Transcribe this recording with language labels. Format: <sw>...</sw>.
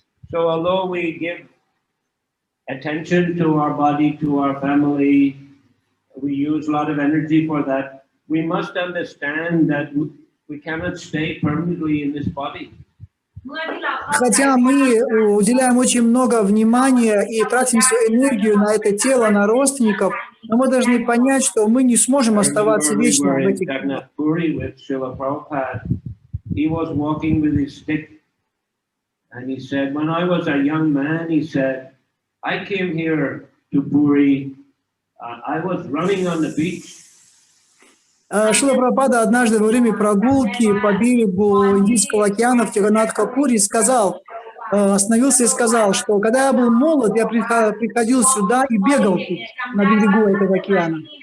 <en>So although we give attention to our body, to our family, we use a lot of energy for that, we must understand that we cannot stay permanently in this body.</en> <ru>Хотя мы уделяем очень много внимания и тратим свою энергию на это тело, на родственников, но мы должны понять, что мы не сможем оставаться вечно в этих телах.</ru> <en>He was walking with his stick, and he said, when I was a young man, he said, I came here to Puri, I was running on the beach.</en> <ru>Шрила Прабхупада однажды во время прогулки по берегу Индийского океана в Тиганатха-Пури сказал: остановился и сказал, что когда я был молод, я приходил сюда и бегал тут, на берегу этого океана.</ru>